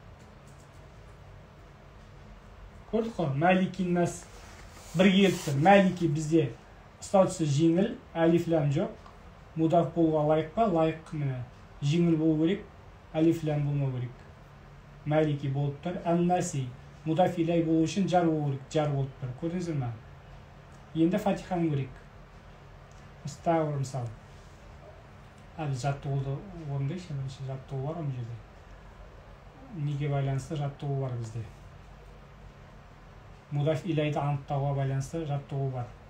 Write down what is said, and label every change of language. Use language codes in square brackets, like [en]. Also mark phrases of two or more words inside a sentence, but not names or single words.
[kk] Көрдік қой? [ar] ملك الناس [kk] бірге келіп тұр. Малики бізде статусы жеңіл, [ar] ألف لام [kk] жоқ. Мудаф болуға лайық па? Лайық. Міне. Жеңіл болу керек, [ar] ألف لام [kk] болмау керек. Малики болып тұр. Ан-наси [ar] مضاف إليه [kk] болу үшін жар болу керек. Жар болып тұр. Көрдіңіздер ме? Енді фатиханы көрейік. Тағы мысалы. Әлі жаттығуды орындайшы. Жаттығу бар ма жерде? Неге байланысты жаттығу бар бізде? Мудаф илейді анықтауға байланысты жаттығу бар.